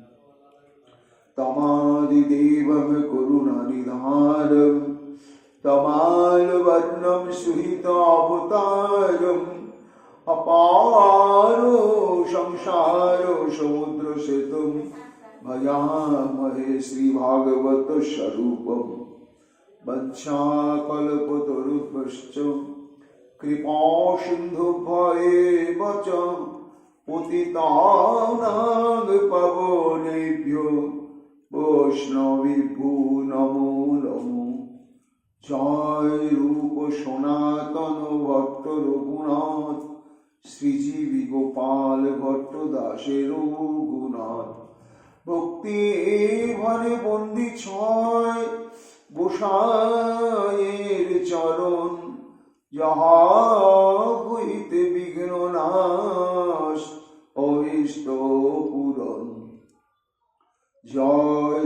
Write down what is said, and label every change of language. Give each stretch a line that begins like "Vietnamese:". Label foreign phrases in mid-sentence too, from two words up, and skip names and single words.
Sanskrit: তমাদিদেবম করুণানিধারম তমালবর্ণম সুহিতাবতারম অপারো সংসারো সমুদ্র সেতুম ভজামহে শ্রীভাগবত স্বরূপম বঞ্ছাকল্পতরুভ্যশ্চ কৃপা সিন্ধুভ্যেব চ পতিতানাং পাবনেভ্যো বৈষ্ণবেভ্যো নমো নমো
Bangla: জয় রূপ সনাতন ভট্ট রঘুনাথ শ্রীজীবী গোপাল ভট্ট দাসের গুণাথ ভক্তি ভরে বন্দি ছয় গোসাইয়ের চরণ যাহা হইতে বিঘ্ন নাশ অভীষ্ট পূরণ জয়